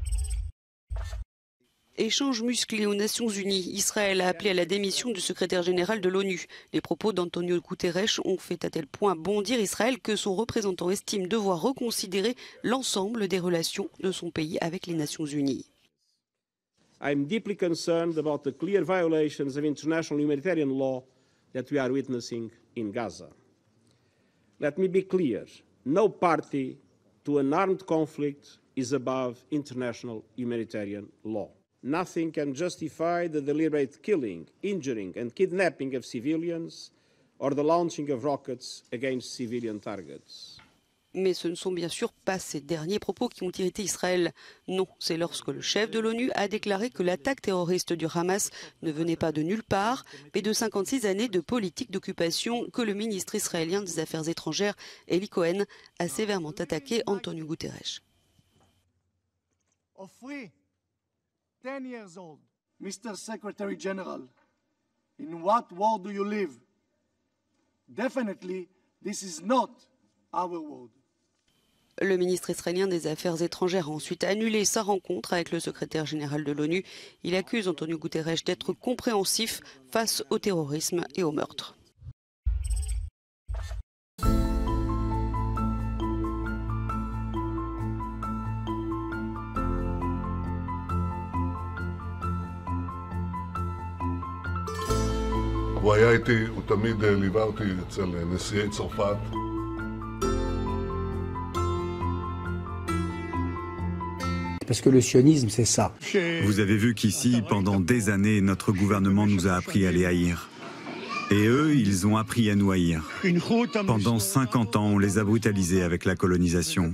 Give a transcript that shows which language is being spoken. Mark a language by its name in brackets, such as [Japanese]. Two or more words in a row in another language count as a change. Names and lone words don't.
[French] Échange musclé aux Nations Unies. Israël a appelé à la démission du secrétaire général de l'ONU. Les propos d'Antonio Guterres ont fait à tel point bondir Israël que son représentant estime devoir reconsidérer l'ensemble des relations de son pays avec les Nations Unies. [English] I'm deeply concerned about the clear violations of international humanitarian law that we are witnessing in Gaza. Let me be clear, no party to an armed conflict is above international humanitarian law. Nothing can justify the deliberate killing, injuring and kidnapping of civilians or the launching of rockets against civilian targets. [French] Mais ce ne sont bien sûr pas ces derniers propos qui ont irrité Israël. Non, c'est lorsque le chef de l'ONU a déclaré que l'attaque terroriste du Hamas ne venait pas de nulle part, mais de 56 années de politique d'occupation que le ministre israélien des Affaires étrangères, Eli Cohen, a sévèrement attaqué Antonio Guterres. [English] Of 10 years old, Mr. Secretary General, in what world do you live? Definitely, this is not our world. [French] Le ministre israélien des Affaires étrangères a ensuite annulé sa rencontre avec le secrétaire général de l'ONU. Il accuse Antonio Guterres d'être compréhensif face au terrorisme et au meurtre. [Hebrew] הוא היה איתי, הוא תמיד ליווה אותי אצל נשיאי צרפת. [French] Parce que le sionisme, c'est ça. Vous avez vu qu'ici, pendant des années, notre gouvernement nous a appris à les haïr. Et eux, ils ont appris à nous haïr. Pendant 50 ans, on les a brutalisés avec la colonisation.